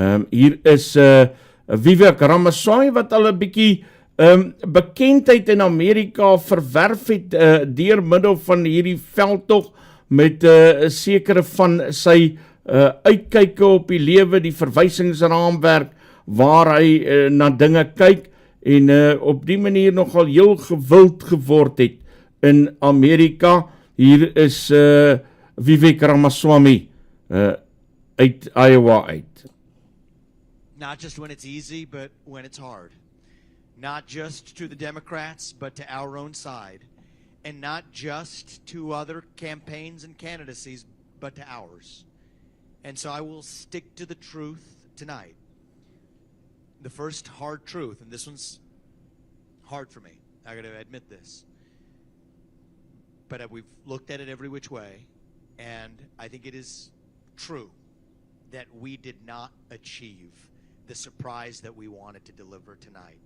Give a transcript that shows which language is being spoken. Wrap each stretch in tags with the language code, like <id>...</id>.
<af>Hier is Vivek Ramaswamy wat al 'n bietjie bekendheid in Amerika verwerf het deur middel van hierdie veldtog met sekere van sy uitkyke op die lewe, die verwysingsraamwerk waar hy na dinge kyk en op die manier nogal heel gewild geword het in Amerika. Hier is Vivek Ramaswamy uit Iowa uit.</af> <en>Not just when it's easy, but when it's hard. not just to the Democrats, but to our own side, and not just to other campaigns and candidacies, but to ours. And so I will stick to the truth tonight. The first hard truth, and this one's hard for me, I got to admit this, but we've looked at it every which way, and I think it is true that we did not achieve the surprise that we wanted to deliver tonight.</en>